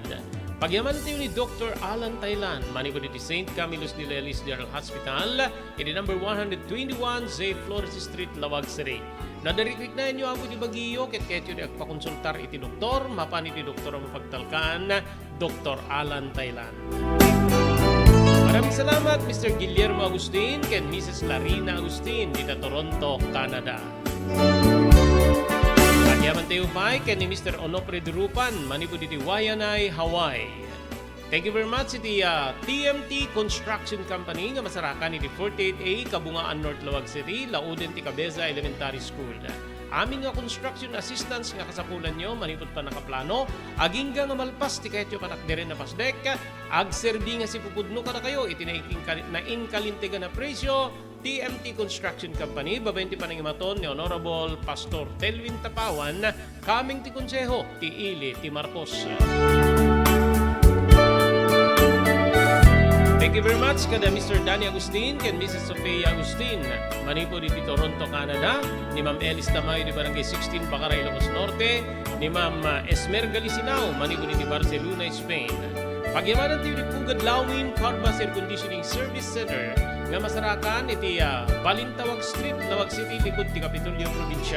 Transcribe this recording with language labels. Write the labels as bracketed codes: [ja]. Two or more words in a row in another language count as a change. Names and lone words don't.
[ilo] Pagyaman tayo ni Dr. Alan Taylan, maniko diti St. Camillus de Lelis General Hospital, iti number 121, J. Flores Street, Lawag City. Nadarikrik na inyo ako di Baguio, ketyo di agpakonsultar iti doktor, mapan iti doktor ang mapagtalkan, Dr. Alan Taylan. [tl] Maraming salamat Mr. [ilo] Guillermo Agustin ken Mrs. Larina Agustin dita Toronto, Canada. Yaman tayo pa kay ni Mr. Onofre Durupan, manipo diti Waianae, Hawaii. [en] Thank you very much [ilo] iti TMT Construction Company nga masarakan iti 48A Kabungaan North Lawag City, Lauden ti Cabeza Elementary School. Amin nga [en] construction assistance [ilo] nga kasapulan nyo, manipot pa nakaplano, aging nga malpas ti kahit yung panakdirin na pasdek, agserbi nga si pupudno ka na kayo, iti na inkalintigan na presyo, TMT Construction Company, babenti pa ng imaton ni Honorable Pastor Telvin Tapawan, kaming ti konseho, ti Ili, ti Marcos. [en] Thank you very much [ilo] kada Mr. Danny Agustin ken Mrs. Sofia Agustin. Manipo diti Toronto, Canada. Ni Ma'am Elis Tamayo di Barangay 16, Bacaray, Ilocos Norte. Ni Ma'am Esmer Galisinao, manipo diti Barcelona, Spain. Pagyamanan tayo ni Pugad Lawin Carbas Air Conditioning Service Center. nga masarakan iti Balintawak Street, Lawag City, likod ti Kapitolyo Provincial.